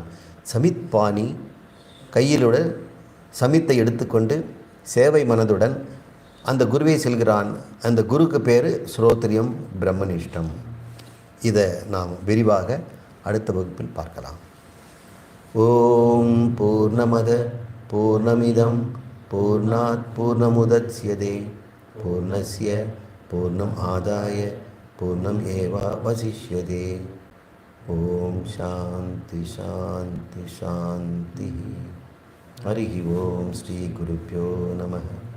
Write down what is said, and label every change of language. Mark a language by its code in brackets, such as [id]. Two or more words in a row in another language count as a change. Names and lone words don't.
[ta] சமித்பாணி, கையிலுடன் சமித்தை எடுத்துக்கொண்டு சேவை மனதுடன் அந்த குருவை செல்கிறான். அந்த குருக்கு பேர் [sa] श्रोत्रियं ब्रह्मनिष्ठम्. [ta] இதை நாம் விரிவாக அடுத்த வகுப்பில் பார்க்கலாம். [sa] ॐ पूर्णमदः पूर्णमिदं पूर्णात् पूर्णमुदच्यते पूर्णस्य पूर्णम् आदाय पूर्णम् एवावशिष्यते. ॐ शान्तिः शान्तिः शान्तिः. हरि ॐ। श्री गुरुभ्यो नमः.